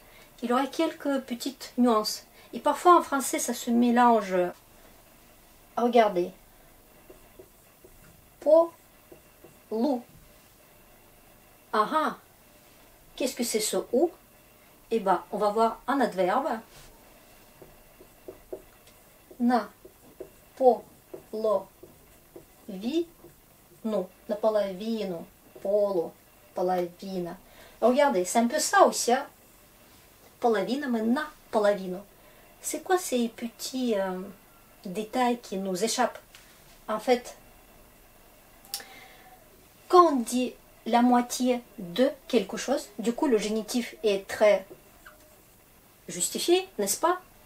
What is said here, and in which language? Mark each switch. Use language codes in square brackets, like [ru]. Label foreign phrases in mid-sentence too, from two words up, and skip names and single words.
[fr] Il aurait quelques petites nuances. Et parfois, en français, ça se mélange. Regardez. Po-lou. Ah ah, qu'est-ce que c'est ce ou? Eh bien, on va voir un adverbe. [ru] Na naполовину, полу, половина. [fr] Regardez, c'est un peu ça aussi. Hein? Половина, mais naполовину. C'est quoi ces petits détails qui nous échappent? En fait, quand on dit la moitié de quelque chose, du coup le génitif est très justifié, n'est-ce pas?